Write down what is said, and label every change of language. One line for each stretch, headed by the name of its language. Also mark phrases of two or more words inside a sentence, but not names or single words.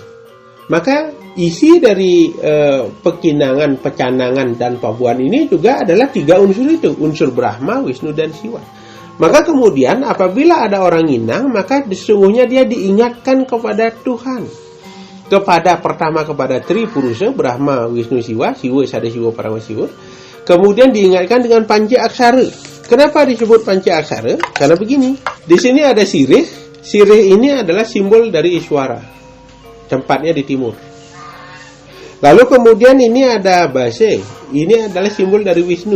Indonesian: Maka isi dari pekinangan, pecanangan, dan pabuan ini juga adalah 3 unsur itu. Unsur Brahma, Wisnu, dan Siwa. Maka kemudian apabila ada orang nginang, maka sesungguhnya dia diingatkan kepada Tuhan. Pertama kepada Tripurusa, Brahma, Wisnu, Siwa, Siwa, Sada Siwa, Parama Siwa. Kemudian diingatkan dengan Panca Aksara. Kenapa disebut Panca Aksara? Karena begini. Di sini ada sirih. Sirih ini adalah simbol dari Iswara. Tempatnya di timur. Lalu kemudian ini ada base. Ini adalah simbol dari Wisnu.